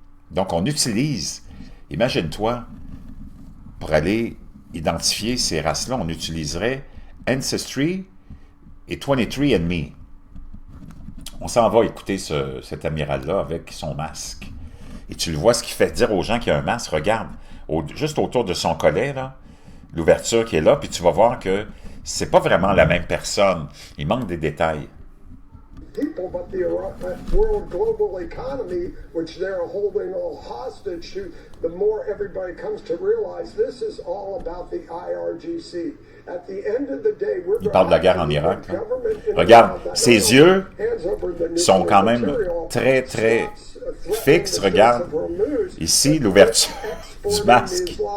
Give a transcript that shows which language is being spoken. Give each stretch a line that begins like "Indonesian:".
French: Donc, on utilise, imagine-toi, pour aller identifier ces races-là, on utiliserait Ancestry et 23andMe. On s'en va écouter cet amiral-là avec son masque. Et tu le vois, ce qui fait dire aux gens qu'il y a un masque, regarde, juste autour de son collet, là, l'ouverture qui est là, puis tu vas voir que c'est pas vraiment la même personne. Il manque des détails.
English: People, but the world global economy, which they're holding all hostage to, the more everybody comes to realize this is all about the IRGC. At the end of the day, we're
French: Il parle de la guerre en Irak. Là. Regarde, ses yeux sont quand même très, très fixes. Regarde, ici, l'ouverture du masque.